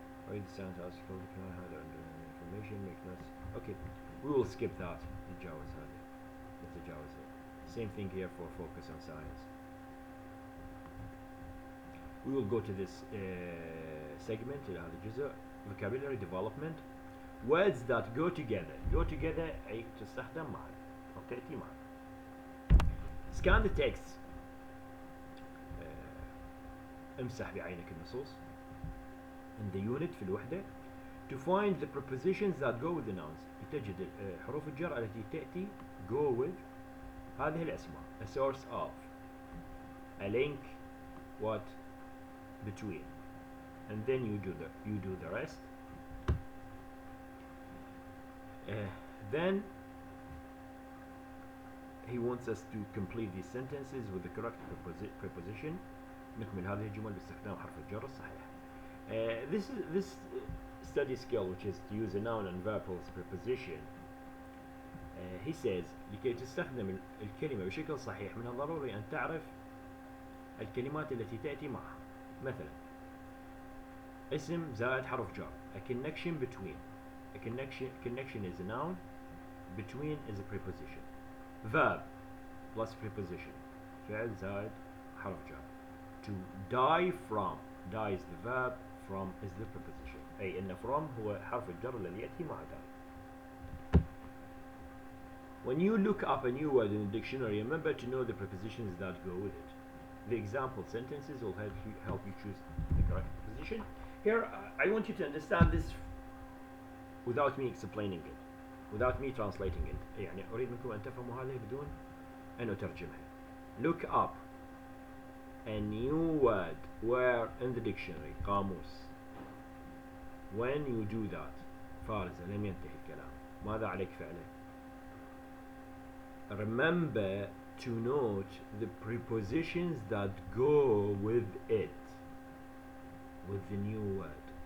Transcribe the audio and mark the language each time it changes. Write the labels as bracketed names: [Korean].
[English] Read the sound article, can I have information, make notes. Okay, we will skip that. [Arabic] نتجاوز هذه. نتجاوز [English] it. Same thing here for focus on science. We will go to this segment [Arabic] إلى هذا الجزء. [English] Vocabulary development. Words that go together. Go together [Arabic] أي تستخدم معا. أو تأتي معا. [English] Scan the text. [Arabic] امسح بعينك النصوص. [English] In the unit [Arabic] في الوحدة [English] to find the prepositions that go with the nouns [Arabic] تجد حروف الجر التي تأتي [English] go with [Arabic] هذه الأسماء [English] a source of a link what between and then you do the rest. Then he wants us to complete these sentences with the correct preposition. [Arabic] نكمل هذه الجمل باستخدام حرف الجر الصحيح. [English] This study skill which is to use a noun and verb plus preposition. He says [Arabic] لكي تستخدم الكلمة بشكل صحيح من الضروري أن تعرف الكلمات التي تأتي معها. مثلا اسم زائد حرف جر [English] a connection between a connection is a noun between is a preposition verb plus preposition [Arabic] فعل زائد حرف جر [English] to die from die is the verb from is the preposition [Arabic] أي إن [English] from [Arabic] هو حرف الجر الذي يأتي مع [English] die. When you look up a new word in the dictionary, remember to know the prepositions that go with it. The example sentences will help you choose the correct preposition. Here, I want you to understand this without me explaining it, without me translating it. [Arabic] يعني أريد منكم أن تفهموا هذه بدون أن أترجمها. [English] Look up a new word where in the dictionary قاموس. When you do that, [Arabic] فارزة لم ينتهي الكلام. ماذا عليك فعله؟ [English] Remember to note the prepositions that go with it, with the new word.